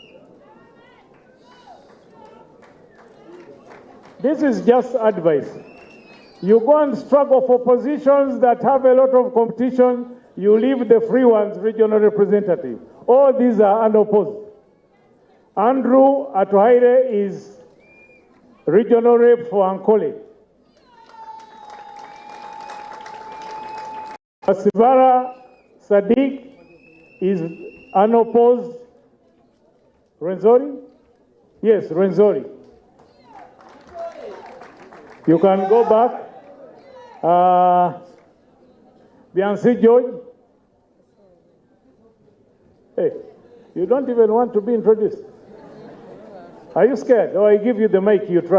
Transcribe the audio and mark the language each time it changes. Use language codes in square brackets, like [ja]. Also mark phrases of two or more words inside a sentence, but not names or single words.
[en] This is just advice. You go and struggle for positions that have a lot of competition, you leave the free ones, regional representative. All these are unopposed. Andrew Atuhaire is regional rep for Ankole. Basivara Sadiq is unopposed. Renzori? Yes, Renzori. You can go back. Biansi George. Hey, you don't even want to be introduced. Are you scared? Or I give you the mic, you try.